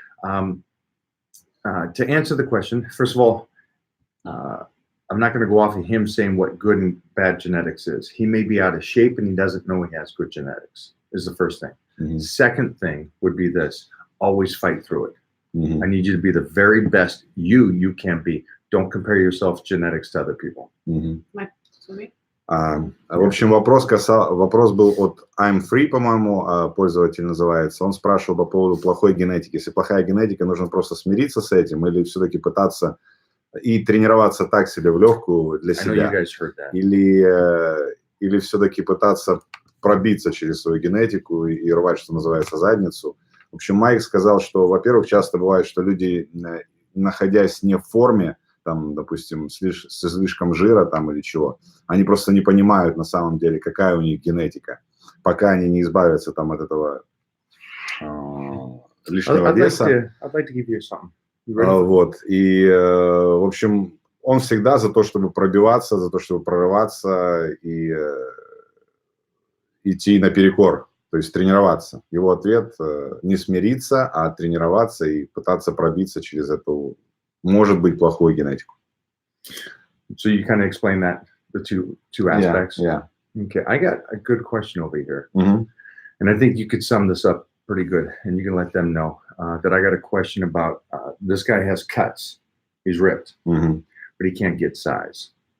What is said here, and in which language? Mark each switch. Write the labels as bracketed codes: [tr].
[en] To answer the question, first of all, I'm not going to go off of him saying what good and bad genetics is. He may be out of shape and he doesn't know he has good genetics, is the first thing. Mm-hmm. Second thing would be this: always fight through it. Mm-hmm. I need you to be the very best you can be. Don't compare yourself genetics to other people. Mm-hmm. [ru] В общем, вопрос был от I'm Free, по-моему, пользователь называется. Он спрашивал по поводу плохой генетики. Если плохая генетика, нужно просто смириться с этим или все-таки пытаться и тренироваться так себе в легкую для себя? Или все-таки пытаться пробиться через свою генетику и рвать, что называется, задницу? В общем, Майк сказал, что, во-первых, часто бывает, что люди, находясь не в форме, там, допустим, с излишком жира там или чего, они просто не понимают на самом деле, какая у них генетика, пока они не избавятся там от этого лишнего веса. Вот. И, в общем, он всегда за то, чтобы пробиваться, за то, чтобы прорываться и идти наперекор, то есть тренироваться. Его ответ – не смириться, а тренироваться и пытаться пробиться через эту, может быть, плохую генетику. [en] So you kind of explain that, the two aspects? Yeah. Okay, I got a good question over here. Mm-hmm. And I think you could sum this up pretty good, and you can let them know that I got a question about this guy has cuts. He's ripped, mm-hmm. but he can't get size.